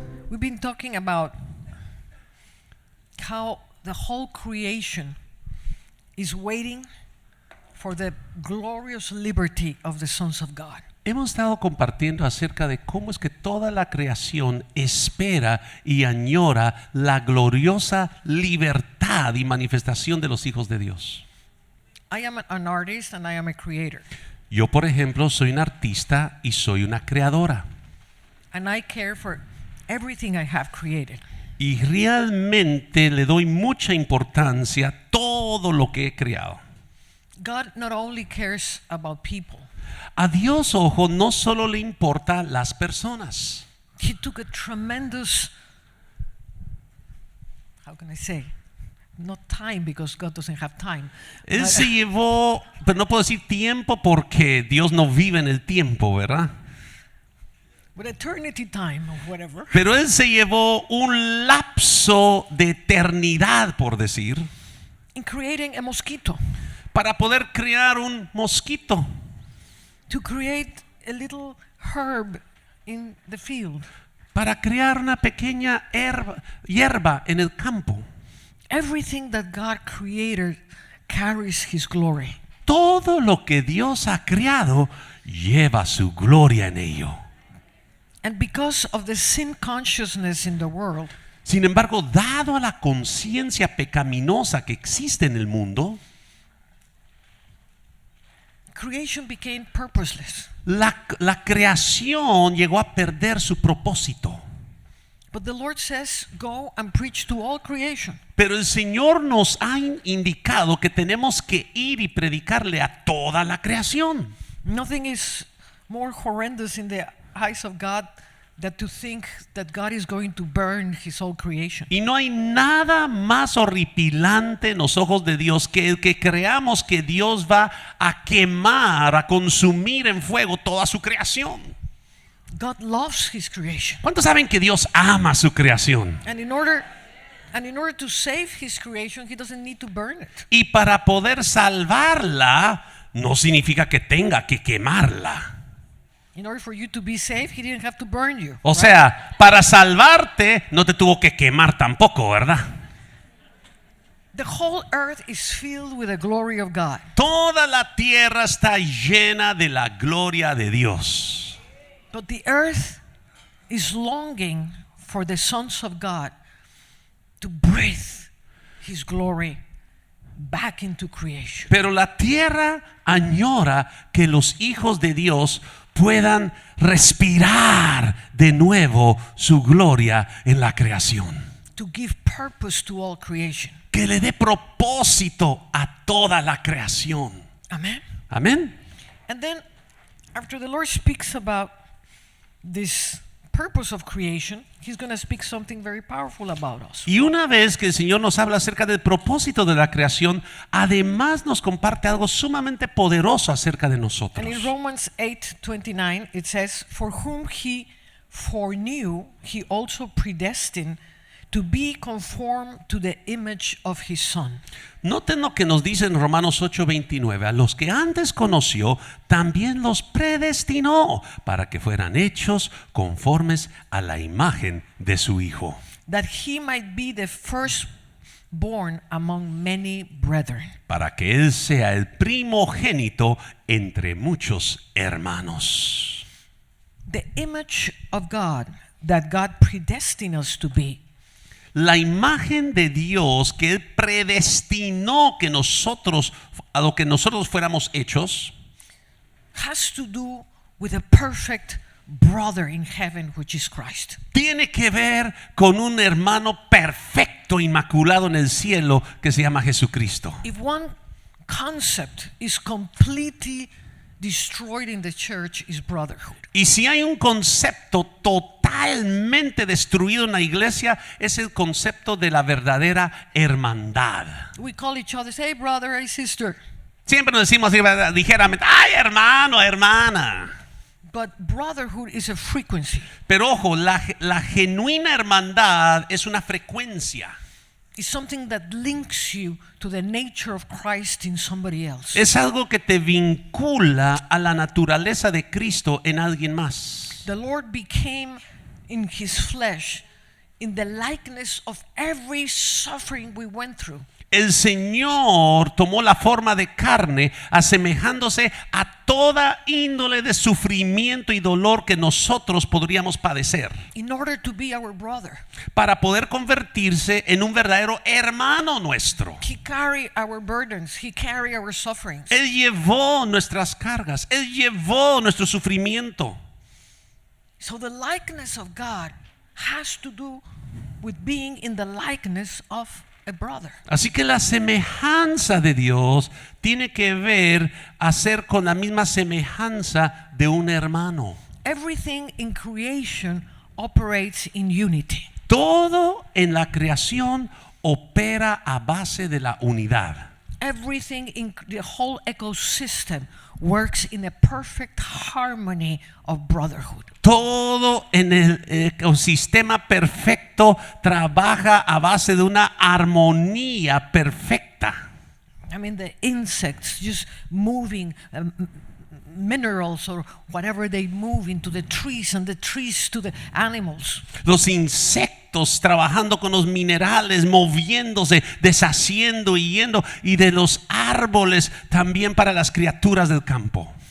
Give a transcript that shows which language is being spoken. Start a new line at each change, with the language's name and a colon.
English: We've been talking about how the whole creation is waiting for the glorious liberty of the sons of God.
Spanish: Hemos estado compartiendo acerca de cómo es que toda la creación espera y añora la gloriosa libertad y manifestación de los hijos de Dios.
English: I am an artist and I am a creator.
Spanish: Yo, por ejemplo, soy un artista y soy una creadora.
English: And I care for everything I have created.
Spanish: Y realmente le doy mucha importancia a todo lo que he creado.
English: God not only cares about people.
Spanish: A Dios, ojo, no solo le importa las personas.
English: He took a tremendous, how can I say, not time because God doesn't have time.
Spanish: Él se llevó, pero no puedo decir tiempo porque Dios no vive en el tiempo, ¿verdad?
English: But eternity time or whatever.
Spanish: Pero Él se llevó un lapso de eternidad, por decir,
English: In creating a mosquito.
Spanish: para poder crear un mosquito.
English: To create a little herb in the field.
Spanish: Para crear una pequeña hierba en el campo.
English: Everything that God created carries His glory.
Spanish: Todo lo que Dios ha creado lleva su gloria en ello.
English: And because of the sin consciousness in the world,
Spanish: Sin embargo, dado a la conciencia pecaminosa que existe en el mundo,
English: creation became purposeless.
Spanish: la creación llegó a perder su propósito.
English: But the Lord says, go and preach to all creation.
Spanish: Pero el Señor nos ha indicado que tenemos que ir y predicarle a toda la creación.
English: Nothing is more horrendous in the eyes of God than to think that God is going to burn His whole creation.
Spanish: Y no hay nada más horripilante en los ojos de Dios que el que creamos que Dios va a quemar, a consumir en fuego toda su creación.
English: God loves His creation.
Spanish: ¿Cuántos saben que Dios ama su creación?
English: And in order to save His creation, He doesn't need to burn it.
Spanish: Y para poder salvarla, no significa que tenga que quemarla.
English: In order for you to be saved, He didn't have to burn you.
Spanish: O sea, para salvarte no te tuvo que quemar tampoco, ¿verdad?
English: The whole earth is filled with the glory of God.
Spanish: Toda la tierra está llena de la gloria de Dios.
English: But the earth is longing for the sons of God to breathe His glory back into creation.
Spanish: Pero la tierra añora que los hijos de Dios puedan respirar de nuevo su gloria en la creación.
English: To give purpose to all creation.
Spanish: Que le dé propósito a toda la creación.
English: Amen.
Spanish: Amén.
English: And then after the Lord speaks about this purpose of creation, He's going to speak something very powerful about us.
Spanish: Y una vez que el Señor nos habla acerca del propósito de la creación, además nos comparte algo sumamente poderoso acerca de nosotros.
English: And in Romans 8:29 it says, "For whom He foreknew, He also predestined to be conformed to the image of His Son."
Spanish: Noten lo que nos dice en Romanos 8:29. A los que antes conoció, también los predestinó para que fueran hechos conformes a la imagen de su Hijo.
English: That He might be the firstborn among many brethren.
Spanish: Para que Él sea el primogénito entre muchos hermanos.
English: The image of God that God predestined us to be.
Spanish: La imagen de Dios que Él predestinó que nosotros, a lo que nosotros fuéramos hechos,
English: has to do with a perfect brother in heaven, which is Christ.
Spanish: tiene que ver con un hermano perfecto, inmaculado en el cielo, que se llama Jesucristo.
English: If one concept is completely destroyed in the church, is brotherhood.
Spanish: Y si hay un concepto totalmente destruido en la iglesia, es el concepto de la verdadera hermandad.
English: We call each other, say, hey brother, hey sister.
Spanish: Siempre nos decimos así, ligeramente, ay hermano, hermana.
English: But brotherhood is a frequency.
Spanish: Pero ojo, la genuina hermandad es una frecuencia.
English: It's something that links you to the nature of Christ in somebody else.
Spanish: Es algo que te vincula a la naturaleza de Cristo en alguien más.
English: The Lord became in His flesh in the likeness of every suffering we went through.
Spanish: El Señor tomó la forma de carne, asemejándose a toda índole de sufrimiento y dolor que nosotros podríamos padecer,
English: In order to be our brother.
Spanish: para poder convertirse en un verdadero hermano nuestro.
English: He carried our burdens. He carried our sufferings.
Spanish: Él llevó nuestras cargas, Él llevó nuestro sufrimiento.
English: So the likeness of God has to do with being in the likeness of a brother.
Spanish: Así que la semejanza de Dios tiene que ver a ser con la misma semejanza de un hermano.
English: Everything in creation operates in unity.
Spanish: Todo en la creación opera a base de la unidad.
English: Everything in the whole ecosystem works in a perfect harmony of brotherhood.
Spanish: Todo en el ecosistema perfecto trabaja a base de una armonía perfecta.
English: I mean, the insects just moving minerals or whatever they move into the trees, and the trees to the animals.
Spanish: Los insectos trabajando con los minerales, moviéndose, deshaciendo y yendo, y de los árboles también para las criaturas del campo.